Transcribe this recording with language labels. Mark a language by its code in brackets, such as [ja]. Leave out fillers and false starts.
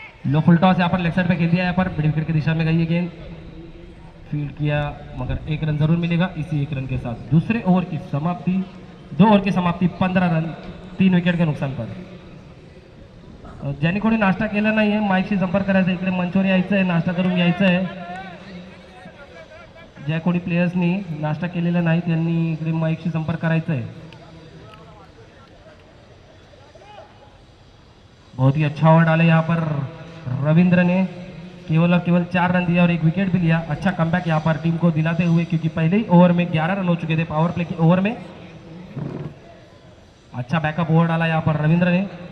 [hi] लो full toss यहाँ पर leg side पे खेल दिया. यहाँ पर मिड विकेट की दिशा में गई है गेंद. फील्ड किया मगर 1 रन जरूर मिलेगा इसी 1 रन के साथ. दूसरे ओवर की समाप्ति. 2 ओवर की समाप्ति 15 रन 3 विकेट के नुकसान पर. [mr] ज्यांनी कोणी नाश्ता केला नाहीये माईकशी संपर्क करायचा. इकडे मंचवर यायचं आहे, नाश्ता करून यायचं आहे. ज्या कोणी प्लेयर्सनी नाश्ता केलेला नाही त्यांनी इकडे माईकशी संपर्क करायचा आहे. [hi] बहुत ही अच्छा ओवर डाले यहाँ पर रविंद्र ने. केवल और केवल 4 रन दिया और 1 विकेट भी लिया. अच्छा कमबैक यहाँ पर टीम को दिलाते हुए, क्योंकि पहले ही ओवर में 11 रन हो चुके थे पावर प्ले के ओवर में. अच्छा बैकअप ओवर डाला यहाँ पर रविंद्र ने.